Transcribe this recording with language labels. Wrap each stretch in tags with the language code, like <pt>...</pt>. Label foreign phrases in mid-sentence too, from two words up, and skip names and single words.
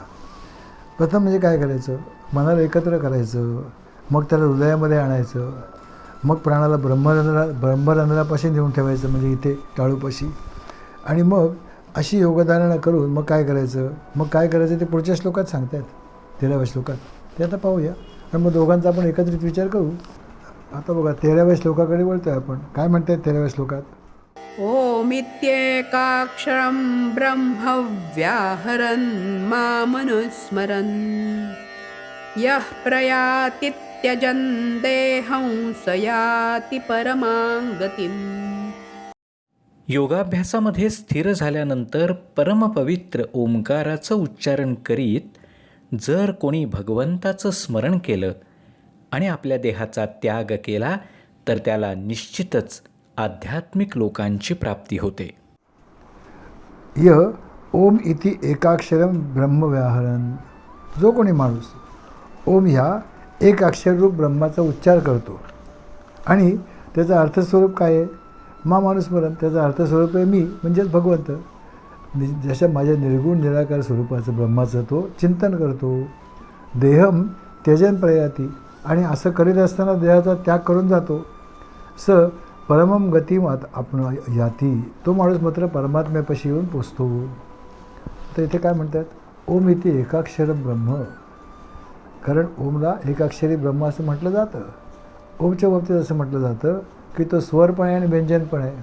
<mr>प्रथम म्हणजे काय करायचं, मनाला एकत्र करायचं, मग त्याला हृदयामध्ये आणायचं, मग प्राणाला ब्रह्मरंध्रापाशी नेऊन ठेवायचं, म्हणजे इथे टाळूपाशी. आणि मग अशी योगधारणा करून मग काय करायचं, मग काय करायचं ते पुढच्या श्लोकात सांगतात, 13व्या श्लोकात. ते आता पाहूया आणि मग दोघांचा आपण एकत्रित विचार करू. आता बघा 13व्या श्लोकाकडे वळतोय आपण. काय म्हणतात 13व्या श्लोकात,</mr> <sa>ओमित्येकाक्षरं ब्रह्म व्याहरन् मामनुस्मरन् यः प्रयाति त्यजन् देहं स याति परमां गतिम्.</sa> <mr>योगाभ्यासामध्ये स्थिर झाल्यानंतर परमपवित्र ओंकाराचं उच्चारण करीत जर कोणी भगवंताचं स्मरण केलं आणि आपल्या देहाचा त्याग केला तर त्याला निश्चितच आध्यात्मिक लोकांची प्राप्ती होते.</mr> <sa>य ओम इति एकाक्षरम ब्रह्मव्याहरन.</sa> <mr>जो कोणी माणूस ओम ह्या एक अक्षररूप ब्रह्माचा उच्चार करतो आणि त्याचा अर्थस्वरूप काय आहे, मामनुस्मरण. त्याचा अर्थस्वरूप आहे मी, म्हणजेच भगवंत. जशा माझ्या निर्गुण निराकार स्वरूपाचं ब्रह्माचं तो चिंतन करतो.</mr> <sa>देहम त्यजन प्रयाती.</sa> <mr>आणि असं करीत असताना देहाचा त्याग करून जातो.</mr> <sa>स परमम गतिमात आपण याती.</sa> <mr>तो माणूस मात्र परमात्म्यापाशी येऊन पोचतो. तर इथे काय म्हणतात, ओम इथे</mr> <sa>एकाक्षर ब्रह्म.</sa> <mr>कारण ओमला एकाक्षरी ब्रह्म असं म्हटलं जातं. ओमच्या बाबतीत असं म्हटलं जातं की तो स्वर पण आहे आणि व्यंजन पण आहे.</mr>